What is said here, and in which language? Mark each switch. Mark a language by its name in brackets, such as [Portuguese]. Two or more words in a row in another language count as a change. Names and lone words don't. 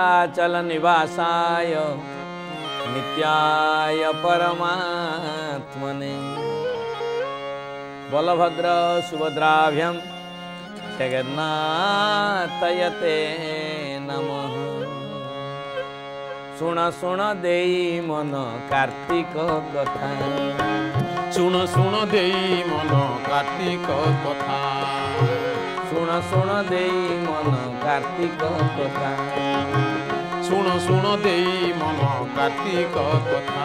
[Sanskrit] नीलाचल निवासाय नित्याय परमात्मने बलभद्र सुभद्राभ्यां जगन्नाथयते नमः। [Hindi] सुन सुन देई मन कार्तिक कथा, सुन सुन देई मन कार्तिक कथा, सुन सुन देई मन कार्तिक कथा, सुन सुन देई मन कार्तिक कथा।